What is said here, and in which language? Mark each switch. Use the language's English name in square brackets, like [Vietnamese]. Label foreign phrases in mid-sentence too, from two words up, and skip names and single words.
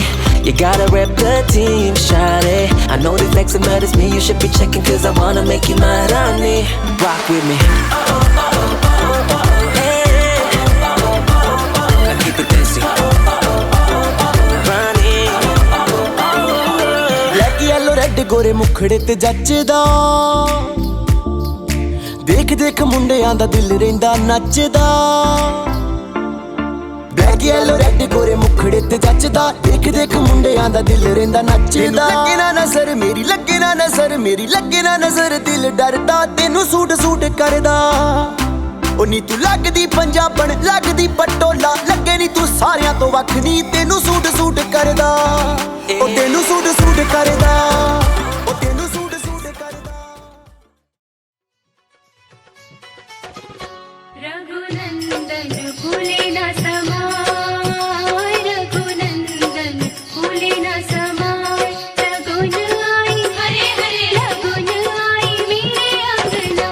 [English] You gotta rep the team, shawty. I know they flexing, but it's me you should be checking, cause I wanna make you my Rani. Rock with me. Hey. Now keep it desi. Rani. Black, yellow, red, [Punjabi] ਗੋਰੇ ਮੁਖੜੇ ਤੇ ਜੱਚਦਾ, ਦੇਖ ਦੇਖ ਮੁੰਡਿਆਂ ਦਾ ਦਿਲ ਰਹਿੰਦਾ ਨੱਚਦਾ। [English] black yellow red [Punjabi] ਗੋਰੇ ਮੁਖੜੇ ਤੇ ਜੱਚਦਾ, ਦੇਖ ਦੇਖ ਮੁੰਡਿਆਂ ਦਾ ਦਿਲ ਰਹਿੰਦਾ ਨੱਚਦਾ। ਲੱਗੇ ਨਾ ਨਜ਼ਰ ਮੇਰੀ, ਲੱਗੇ ਨਾ ਨਜ਼ਰ ਮੇਰੀ, ਲੱਗੇ ਨਾ ਨਜ਼ਰ ਦਿਲ ਡਰਦਾ, ਤੈਨੂੰ ਸੂਟ ਸੂਟ ਕਰਦਾ। ਉਹ ਨੀ ਤੂੰ ਲੱਗਦੀ ਪੰਜਾਬਣ, ਲੱਗਦੀ ਪਟੋਲਾ, ਲੱਗੇ ਨੀ ਤੂੰ ਸਾਰਿਆਂ ਤੋਂ ਵੱਖ, ਨੀ ਤੈਨੂੰ ਸੂਟ ਸੂਟ ਕਰਦਾ। ਉਹ ਤੈਨੂੰ ਸੂਟ ਸੂਟ ਕਰਦਾ, ਉਹ ਤੈਨੂੰ ਸੂਟ ਸੂਟ ਕਰਦਾ। [Hindi] रघुनंदन फूले न समाय, रघुनंदन फूले न समाय, रघुन आई हरे हरे, रघुन आई मेरे अंगना।